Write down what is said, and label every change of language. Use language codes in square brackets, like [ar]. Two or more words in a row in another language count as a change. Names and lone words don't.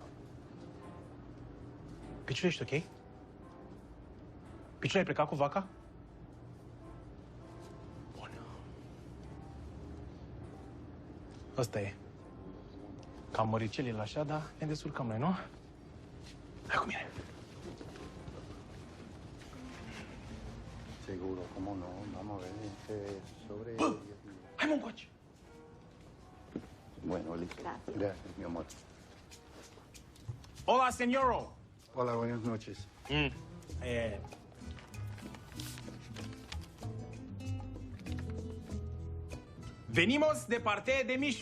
[ro] Piciul, ești ok? Piciul, ai plecat cu vaca? Bun. Ăsta e. Cam măricelil așa, dar ne descurcăm noi, nu? Hai cu mine. [es] Seguro, cómo no, vamos a ver sobre... [ro] Bă, hai mă încoace. [es] Bueno, listo. Gracias, mi amor. Hola, señoro. Hola, buenas noches. Venimos de parte de Michu.